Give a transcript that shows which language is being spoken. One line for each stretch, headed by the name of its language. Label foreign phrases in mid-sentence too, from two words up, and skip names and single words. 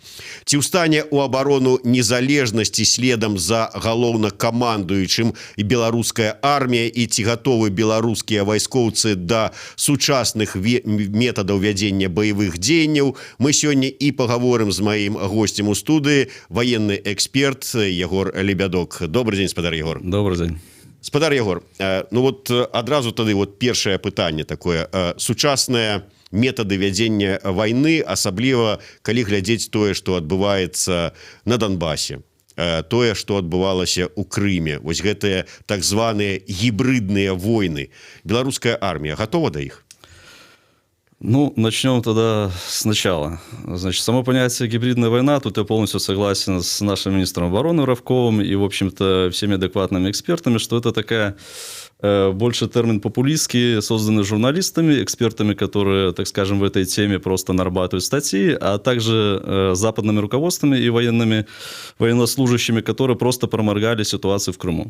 Belarusian: Ці ўстане ў абарону незалежнасці следам за галоўнакамандуючым і беларуская армія, і ці гатовы беларускія вайскоўцы да сучасных метадаў вядзення баявых дзеянняў, мы сёння і пагаворым з маім госцем у студыі,
Russian: военный эксперт Егор Лебядок. Добрый день, спадар Егор. Добрый день.
Belarusian: Спадар Егор, ну вот адразу тады вот першае пытанне такое. Сучасныя метады вядзення вайны, асабліва калі глядзець тое, што адбываецца на Донбасе, тое, што адбывалася ў Крыме, вось гэтыя так званыя гібридныя войны. Беларуская армія гатова да іх? Ну,
Russian: начнем тогда сначала. Значит, само понятие гибридная война, тут я полностью согласен с нашим министром обороны Равковым и, в общем-то, всеми адекватными экспертами, что это такая больше термин популистский, созданный журналистами, экспертами, которые, так скажем, в этой теме просто нарабатывают статьи, а также западными руководствами и военнослужащими, которые просто проморгали ситуацию в Крыму.